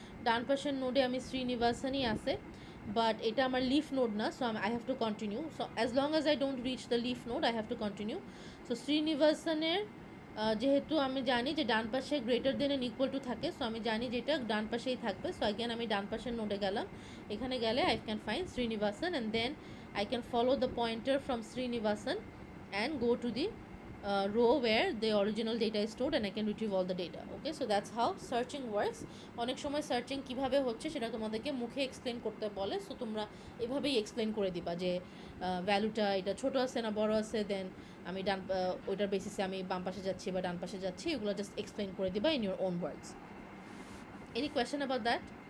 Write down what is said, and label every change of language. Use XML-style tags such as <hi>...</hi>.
<bn>ডান পাশের নোডে আমি শ্রীনিবাসনই আছে, বাট এটা আমার লিফ নোড না,</bn> <en>So I have to continue. So as long as I don't reach the leaf node I have to continue.</en> <bn>So শ্রীনিবাসনের যেহেতু আমি জানি যে ডান পাশে greater than n equal to থাকে, সো আমি জানি যে এটা ডান পাশেই থাকবে। সো অ্যাগেন আমি ডান পাশের নোডে গেলাম। এখানে গেলে</bn> <en>I can find Srinivasan, and then I can follow the pointer from Srinivasan and go to the row where the original data is stored, and I can retrieve all the data. Okay, so that's how searching works.</en> <bn>অনেক সময় searching কিভাবে হচ্ছে সেটা তোমাদেরকে মুখে explain করতে বলে, so তোমরা এভাবেই এক্সপ্লেন করে দিবা যে ভ্যালুটা এটা ছোট আছে না বড় আছে, দেন আমি ওইটার বেসিসে আমি বাম পাশে যাচ্ছি বা ডান পাশে যাচ্ছি, এগুলো জাস্ট এক্সপ্লেন করে দিবা</bn> <en>In your own words. Any question about that?</en>